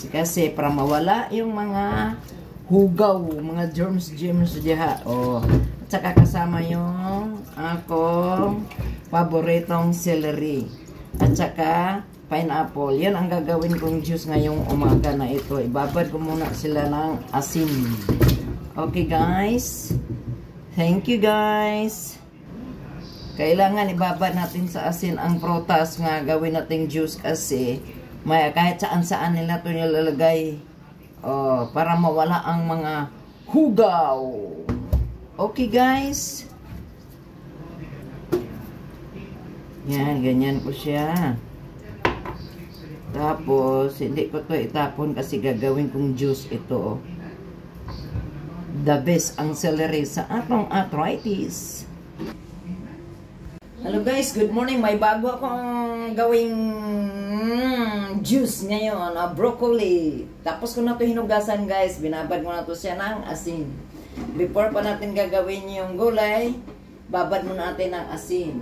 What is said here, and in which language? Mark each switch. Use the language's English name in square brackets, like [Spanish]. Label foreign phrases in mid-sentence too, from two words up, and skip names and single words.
[Filipino] Kasi para mawala yung mga hugaw, mga germs diha. Oh. At saka kasama yung akong paboritong celery. At saka pineapple. Yan ang gagawin kong juice ngayong umaga na ito. Ibabad ko muna sila ng asin. [English] Okay guys. Thank you guys. [Filipino] Kailangan ibabad natin sa asin ang prutas nga gawin nating juice kasi may kahit saan nila ito nilalagay. Oh, para mawala ang mga hugaw. Okay guys. Yan, ganyan ko siya. Tapos, hindi ko to itapon kasi gagawin kong juice ito. [English] The best [Filipino] ang celery [Cebuano] sa atong [Filipino] arthritis. [English] Hello guys, good morning. [Filipino] May bago akong gawing juice ngayon, broccoli. Tapos ko na to hinugasan guys. Binabad mo na to siya ng asin. Before pa natin gagawin yung gulay, babad mo natin ng asin.